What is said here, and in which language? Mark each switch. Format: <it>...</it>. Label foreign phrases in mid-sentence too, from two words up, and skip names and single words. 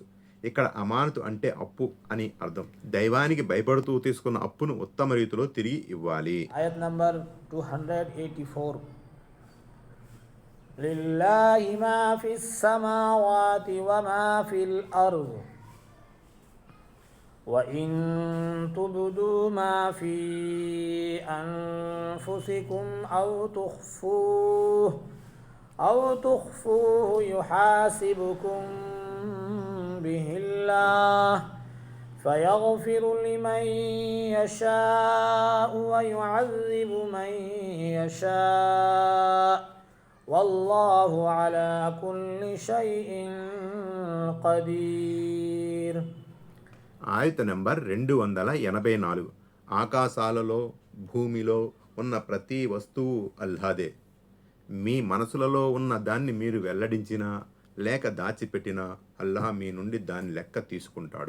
<te>ఇక్కడ అమానతు అంటే అప్పు అని అర్థం. దైవానికి భయపడుతూ తీసుకున్న అప్పును ఉత్తమ రీతిలో తిరిగి ఇవ్వాలి. ఆయత్ నంబర్</te> <ar>284. لله ما في السماوات وما في الأرض وإن تبدوا ما في أنفسكم أو تخفوه يحاسبكم به الله فيغفر لمن يشاء ويعذب من يشاء والله على كل شيء قدير.</ar> <te>ఆయత నెంబర్ 284. ఆకాశాలలో భూమిలో ఉన్న ప్రతి వస్తువు అల్లాదే. మీ మనసులలో ఉన్న దాన్ని మీరు వెల్లడించినా లేక దాచిపెట్టినా అల్లాహ్ మీ నుండి దాని లెక్క తీసుకుంటాడు.</te>